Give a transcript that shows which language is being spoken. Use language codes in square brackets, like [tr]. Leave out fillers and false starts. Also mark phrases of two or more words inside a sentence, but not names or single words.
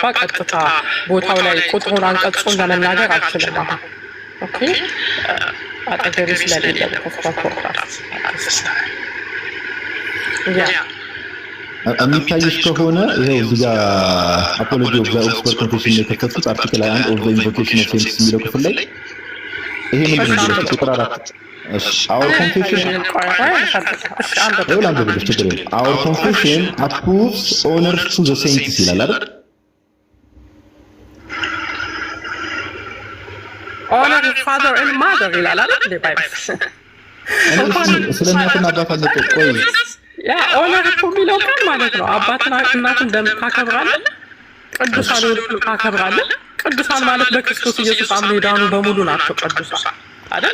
[am] ቀጥታ ቦታው ላይ ቁጥሩን አንቀጹን ለመናገር አልችልም። አሁን ኦኬ አጠገቤ ስለሌለ ቡክ ኦፍ ኮንኮርድ የሚታይሽ ከሆነ ይሄው እዚህ ጋር አፖሎጂ ኦፍ ዘ ኦክስፎርድ ኮንፌሽን ላይ የተከፈቱት [en] Article 21 of the Invocation of Saints [am] የሚለው ክፍል ላይ ይሄ ምንድን ነው? [en] ቁጥር 4 our confession our confession approves honors to the saints [am] ይላል አይደል? [en] honor father and mother [am] ይላል አይደል? [en] ባይብል [am] ስለናትና አባታቸው ቆይ ያ ኦነር እኮ የሚለው ቃል ማለት ነው አባትና እናት እንደምታከብራለህ ቅዱሳን ሁሉ ታከብራለህ። ቅዱሳን ማለት በክርስቶስ ኢየሱስ አምነው የዳኑ በሙሉ ናቸው ቅዱሳን አይደል?